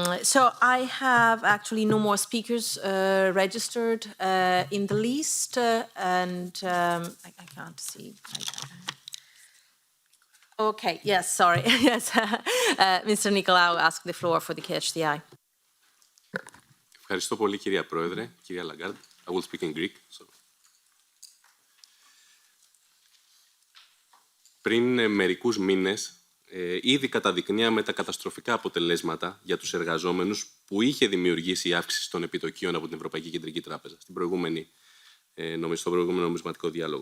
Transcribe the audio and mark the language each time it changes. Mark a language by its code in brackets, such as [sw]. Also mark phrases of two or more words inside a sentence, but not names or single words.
[en] So I have actually no more speakers registered in the list, and I can't see. Okay, yes, sorry. Yes, Mr. Nicolaou asked the floor for the catch the eye. [el] Ευχαριστώ πολύ, κυρία Πρόεδρε, κυρία Lagarde. [en] I will speak in Greek. So. [el] Πριν μερικούς μήνες, ήδη καταδεικνύαμε τα καταστροφικά αποτελέσματα για τους εργαζόμενους που είχε δημιουργήσει η αύξηση των επιτοκίων από την Ευρωπαϊκή Κεντρική Τράπεζα στον προηγούμενο νομισματικό διάλογο.